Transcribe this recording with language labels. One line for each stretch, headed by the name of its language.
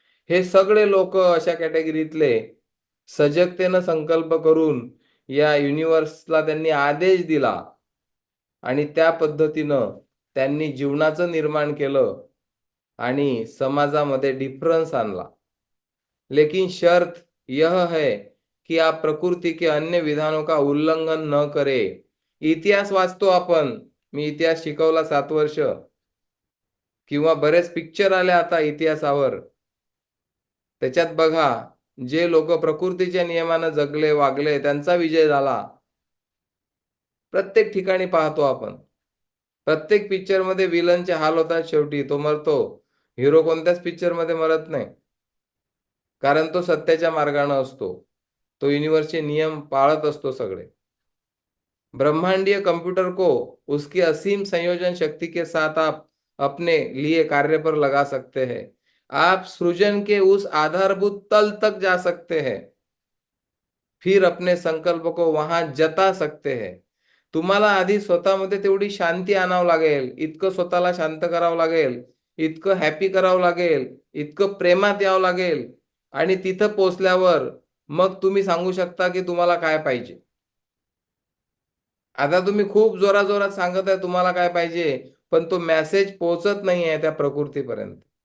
Marathi: हे सगळे लोक अशा कॅटेगरीतले सजगतेनं संकल्प करून या युनिव्हर्सला त्यांनी आदेश दिला, आणि त्या पद्धतीनं त्यांनी जीवनाचं निर्माण केलं आणि समाजामध्ये डिफरन्स आणला.
Hindi: लेकिन शर्त यह है कि आप प्रकृति के अन्य विधानों का उल्लंघन न करे.
Marathi: इतिहास वाचतो आपण, मी इतिहास शिकवला 7 वर्ष, किंवा बरेच पिक्चर आले आता इतिहासावर. त्याच्यात बघा, जे लोक प्रकृतीच्या नियमानं जगले वागले त्यांचा विजय झाला. प्रत्येक ठिकाणी पाहतो आपण. प्रत्येक पिक्चर मध्ये विलनचे हाल होतात, शेवटी तो मरतो. हिरो कोणत्याच पिक्चर मध्ये मरत नाही, कारण तो सत्याच्या मार्गाने असतो, तो युनिव्हर्सचे नियम पाळत असतो सगळे.
Hindi: ब्रह्मांडीय कंप्यूटर को उसकी असीम संयोजन शक्ति के साथ आप अपने लिए कार्य पर लगा सकते हैं. आप सृजन के उस आधारभूत तल तक जा सकते हैं, फिर अपने संकल्प को वहां जता सकते हैं.
Marathi: तुम्हाला आधी स्वतःमध्ये तेवढी शांती आणावं लागेल, इतकं स्वतःला शांत करावं लागेल, इतकं हॅपी करावं लागेल, इतकं प्रेमात यावं लागेल, आणि तिथं पोचल्यावर मग तुम्ही सांगू शकता की तुम्हाला काय पाहिजे. आता तुम्ही खूप जोराजोरात सांगत आहे तुम्हाला काय पाहिजे, पण तो मेसेज पोहोचत नाहीये त्या प्रकृतीपर्यंत.